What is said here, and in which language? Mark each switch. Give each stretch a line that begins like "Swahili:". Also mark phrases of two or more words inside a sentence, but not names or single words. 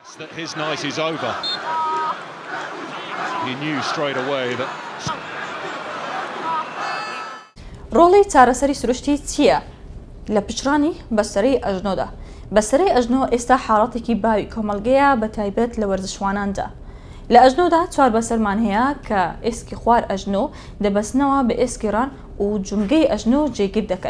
English: His night is over. He knew straight away that.
Central Kurdish: ڕۆڵی چارەسەری سروشتی چییە؟ لە پچڕانی بەسەرەی ئەژنۆدا. بەسەرەی ئەژنۆ ئێستا حاڵەتێکی باوی کۆمەڵگەیە بە تایبەت لە وەرزشواناندا. لە ئەژنۆدا چوار بەسەرمان هەیە کە ئێسکی خوار ئەژنۆ دەبەستنەوە بە ئێسکی ڕان و جونگەی ئەژنۆ جێگیر دەکەن.